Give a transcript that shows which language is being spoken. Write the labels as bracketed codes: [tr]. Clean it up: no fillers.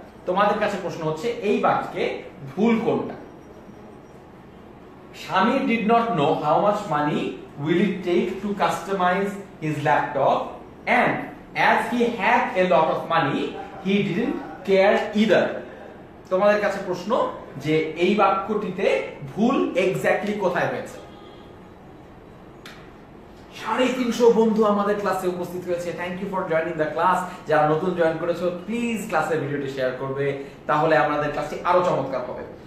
[bn] তোমাদের কাছে প্রশ্ন হচ্ছে এই বাক্যে ভুল কোনটা? [en] Swami did not know how much money will it take to customize his laptop and as he had a lot of money he didn't care either. [bn] তোমাদের কাছে প্রশ্ন যে এই বাক্যটিতে ভুল এক্স্যাক্টলি কোথায় হয়েছে? 350 বন্ধু আমাদের ক্লাসে উপস্থিত হয়েছে, [en] Thank you for joining the class. [bn] যারা নতুন জয়েন করেছো প্লিজ ক্লাসের ভিডিওটি শেয়ার করবে, তাহলে আমাদের ক্লাসটি আরো চমৎকার হবে।